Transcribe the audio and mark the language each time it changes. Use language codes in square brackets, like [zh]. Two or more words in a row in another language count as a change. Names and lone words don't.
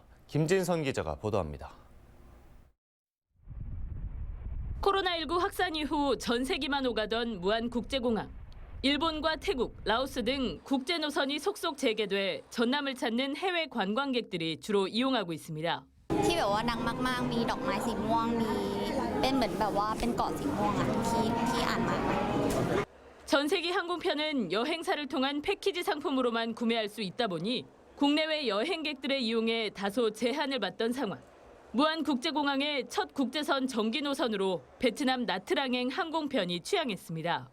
[ko] 김진선 기자가 보도합니다. 코로나19 확산 이후 전 세계만 오가던 무안국제공항. 일본과 태국, 라오스 등 국제 노선이 속속 재개돼 전남을 찾는 해외 관광객들이 주로 이용하고 있습니다. [th] ที่แบบว่าดังมากๆมีดอกไม้สีม่วงมีเป็นเหมือนแบบว่าเป็นเกาะสีม่วงอ่ะที่อ่านมา [ko] 전 세계 항공편은 여행사를 통한 패키지 상품으로만 구매할 수 있다 보니 국내외 여행객들의 이용에 다소 제한을 받던 상황. 무안국제공항의 첫 국제선 정기 노선으로 베트남 나트랑행 항공편이 취항했습니다.